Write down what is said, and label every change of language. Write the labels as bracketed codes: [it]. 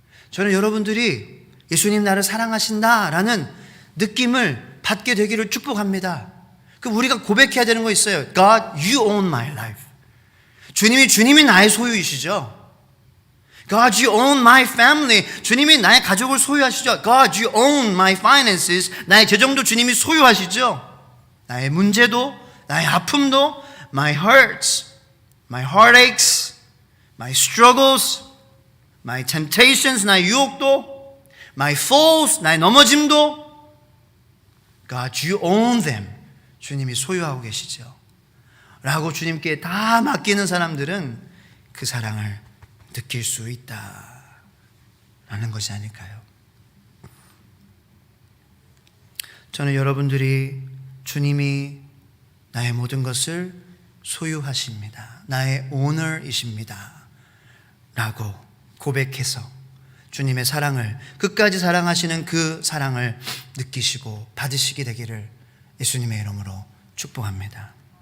[ko] 저는 여러분들이 예수님 나를 사랑하신다 라는 느낌을 받게 되기를 축복합니다. 그럼 우리가 고백해야 되는 거 있어요. [en] God, you own my life. [ko] 주님이 나의 소유이시죠. [en] God, you own my family. [ko] 주님이 나의 가족을 소유하시죠. [en] God, you own my finances. [ko] 나의 재정도 주님이 소유하시죠. 나의 문제도, 나의 아픔도, [en] my hurts, my heartaches, my struggles, my temptations, [ko] 나의 유혹도, [en] my falls, [ko] 나의 넘어짐도, [en] God, you own them. [ko] 주님이 소유하고 계시죠. 라고 주님께 다 맡기는 사람들은 그 사랑을 느낄 수 있다라는 것이 아닐까요? 저는 여러분들이 주님이 나의 모든 것을 소유하십니다, 나의 오너이십니다 라고 고백해서 주님의 사랑을, 끝까지 사랑하시는 그 사랑을 느끼시고 받으시게 되기를 예수님의 이름으로 축복합니다.